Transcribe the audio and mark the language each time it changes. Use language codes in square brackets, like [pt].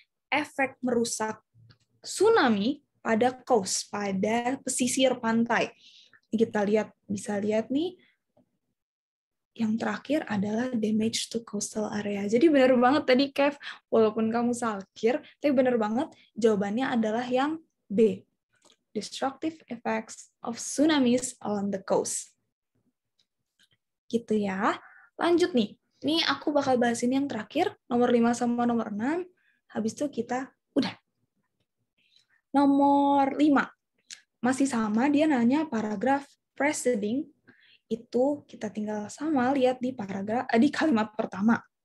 [id] Efek merusak tsunami pada coast, pada pesisir pantai. Kita bisa lihat nih, yang terakhir adalah [en] damage to coastal area. [id] Jadi benar banget tadi, Kev, walaupun kamu salkir, tapi benar banget jawabannya adalah yang B. [en] Destructive effects of tsunamis on the coast. [id] Gitu ya. Lanjut nih. Ini aku bakal bahas ini yang terakhir, nomor 5 sama nomor 6. Habis itu kita udah. Nomor 5. Masih sama, dia nanya paragraf preceding. Itu kita tinggal sama lihat di di kalimat pertama.